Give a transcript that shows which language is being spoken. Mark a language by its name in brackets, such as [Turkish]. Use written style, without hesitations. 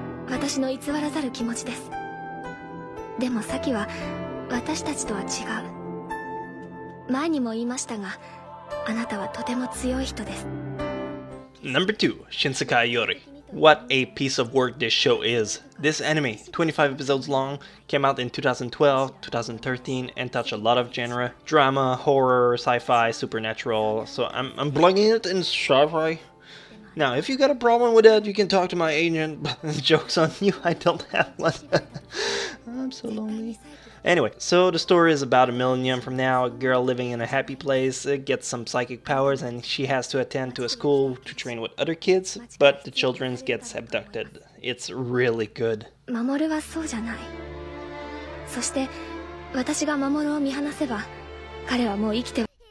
[Japanese] 私の偽らざる気持ちです。でもサキは私たちとは違う。前にも言いましたが、あなたはとても強い人です。 [English] Number 2, Shinsekai Yori. What a piece of work this show is. This anime, 25 episodes long, came out in 2012, 2013, and touched a lot of genre. Drama, horror, sci-fi, supernatural, so I'm plugging it in sci-fi. Now, if you got a problem with that, you can talk to my agent. Joke's on you, I don't have one. I'm so lonely. Anyway, so the story is about a millennium from now. A girl living in a happy place gets some psychic powers, and she has to attend to a school to train with other kids, but the children gets abducted. It's really good. [Japanese] 守はそうじゃない。そして私が守を見放せば、彼はもう生きて。